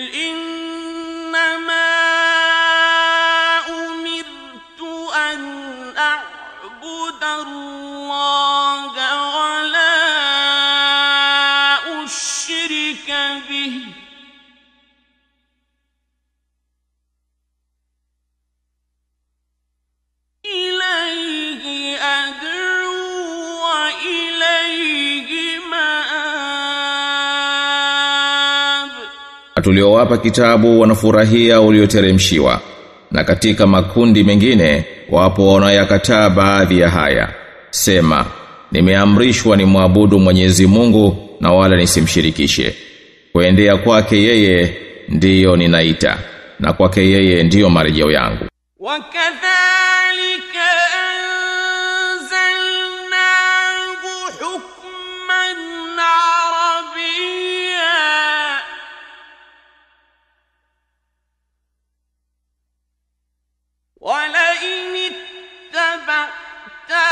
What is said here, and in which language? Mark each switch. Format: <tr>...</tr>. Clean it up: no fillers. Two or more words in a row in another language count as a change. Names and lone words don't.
<ar>إنما أمرت أن أعبد الله ولا أشرك به إليه أدعو وإليه مآب.</ar> <sw>Tuliowapa kitabu wanafurahia ulioteremshiwa, na katika makundi mengine wapo wanaoyakataa baadhi ya haya. Sema, nimeamrishwa ni muabudu Mwenyezi Mungu na wala nisimshirikishe. Kuendea kwake yeye ndiyo ninaita, na kwake yeye ndiyo marejeo yangu.</sw> <ar>وكذلك أنزلناه حكما عربيا ولئن اتبعت</ar>